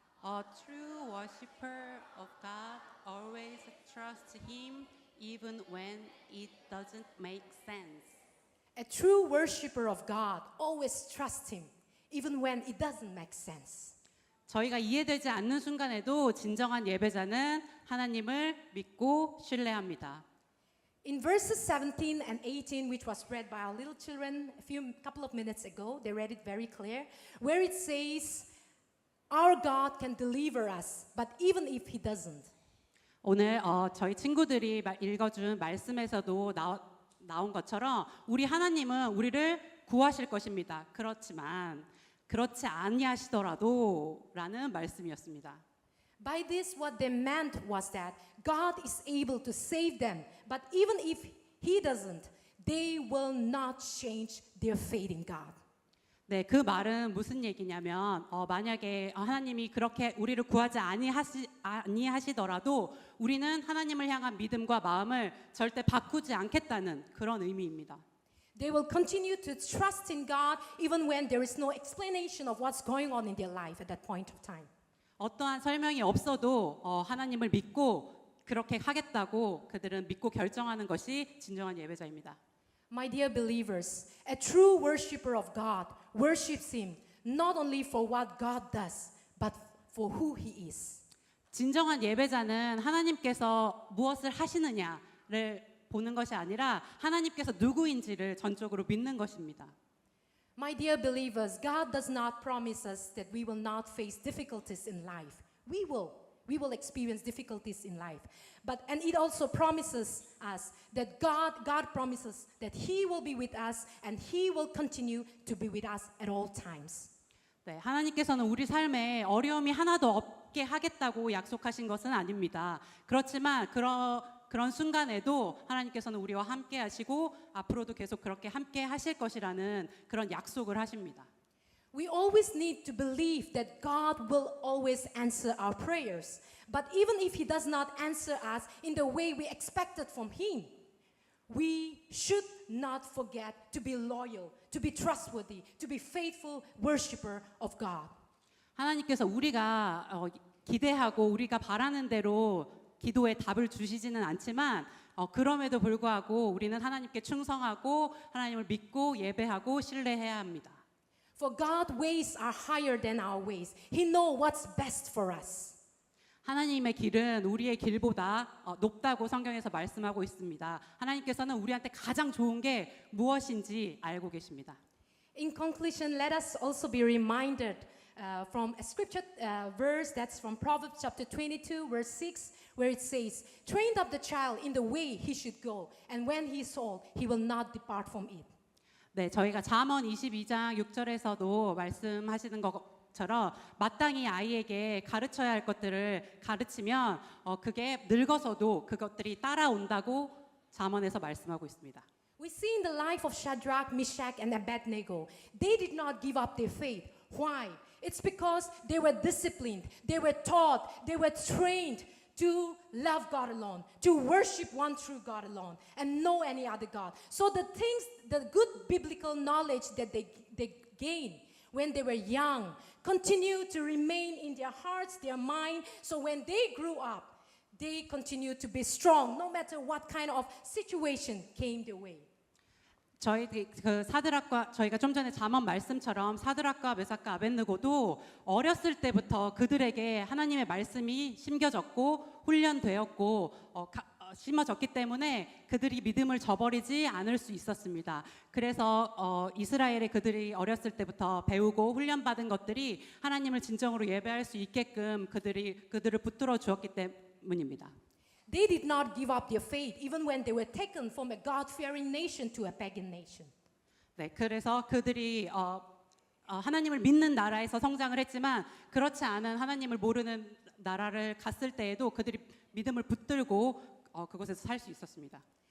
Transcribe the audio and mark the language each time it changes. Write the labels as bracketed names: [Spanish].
[English] A true worshiper of God always trusts Him even when it doesn't make sense. A true worshiper of God always trusts Him, even when it doesn't make sense. [Korean] 저희가 이해되지 않는 순간에도 진정한 예배자는 하나님을 믿고 신뢰합니다. [English] In verses 17 and 18, which was read by our little children couple of minutes ago, they read it very clear, where it says, "Our God can deliver us, but even if He doesn't." [Korean] 오늘 저희 친구들이 읽어준 말씀에서도 나온 것처럼 우리 하나님은 우리를 구하실 것입니다. 그렇지만 그렇지 아니하시더라도 라는 말씀이었습니다. [English] By this, what they meant was that God is able to save them, but even if He doesn't, they will not change their faith in God. [Korean] 네, 그 말은 무슨 얘기냐면 만약에 하나님이 그렇게 우리를 구하지 아니하시더라도 우리는 하나님을 향한 믿음과 마음을 절대 바꾸지 않겠다는 그런 의미입니다. [English] They will continue to trust in God even when there is no explanation of what's going on in their life at that point of time. [Korean] 어떠한 설명이 없어도 하나님을 믿고 그렇게 하겠다고 그들은 믿고 결정하는 것이 진정한 예배자입니다. [English] My dear believers, a true worshiper of God worships Him not only for what God does, but for who He is. [Korean] 진정한 예배자는 하나님께서 무엇을 하시느냐를 보는 것이 아니라 하나님께서 누구인지를 전적으로 믿는 것입니다. [English] My dear believers, God does not promise us that we will not face difficulties in life. We will experience difficulties in life. And it also promises us that God promises that He will be with us and He will continue to be with us at all times. [Korean] 네, 하나님께서는 우리 삶에 어려움이 하나도 없게 하겠다고 약속하신 것은 아닙니다. 그렇지만 그런 순간에도 하나님께서는 우리와 함께 하시고 앞으로도 계속 그렇게 함께 하실 것이라는 그런 약속을 하십니다. [English] We always need to believe that God will always answer our prayers. But even if He does not answer us in the way we expected from Him, we should not forget to be loyal, to be trustworthy, to be faithful worshiper of God. [Korean] 하나님께서 우리가 기대하고 우리가 바라는 대로 기도에 답을 주시지는 않지만 그럼에도 불구하고 우리는 하나님께 충성하고 하나님을 믿고 예배하고 신뢰해야 합니다. [English] For God's ways are higher than our ways. He knows what's best for us. [Korean] 하나님의 길은 우리의 길보다 높다고 성경에서 말씀하고 있습니다. 하나님께서는 우리한테 가장 좋은 게 무엇인지 알고 계십니다. [English] In conclusion, let us also be reminded from a scripture verse that's from Proverbs chapter 22, verse 6, where it says, "Train up the child in the way he should go, and when he is old, he will not depart from it." [Korean] 네, 저희가 잠언 22장 6절에서도 말씀하시는 것처럼 마땅히 아이에게 가르쳐야 할 것들을 가르치면 그게 늙어서도 그것들이 따라온다고 잠언에서 말씀하고 있습니다. [English] We see in the life of Shadrach, Meshach, and Abednego, they did not give up their faith. Why? It's because they were disciplined, they were taught, they were trained to love God alone, to worship one true God alone, and no any other God. So the things, the good biblical knowledge that they gained when they were young, continued to remain in their hearts, their mind. So when they grew up, they continued to be strong, no matter what kind of situation came their way. [Korean] 저희 그 사드락과 저희가 좀 전에 잠언 말씀처럼 사드락과 메삭과 아벳느고도 어렸을 때부터 그들에게 하나님의 말씀이 심겨졌고 훈련되었고 심어졌기 때문에 그들이 믿음을 저버리지 않을 수 있었습니다. 그래서 이스라엘의 그들이 어렸을 때부터 배우고 훈련받은 것들이 하나님을 진정으로 예배할 수 있게끔 그들을 붙들어 주었기 때문입니다. [English] They did not give up their faith even when they were taken from a God-fearing nation to a pagan nation. [Korean] 네, 그래서 그들이 하나님을 믿는 나라에서 성장을 했지만 그렇지 않은 하나님을 모르는 나라를 갔을 때에도 그들이 믿음을 붙들고 그곳에서 살 수 있었습니다.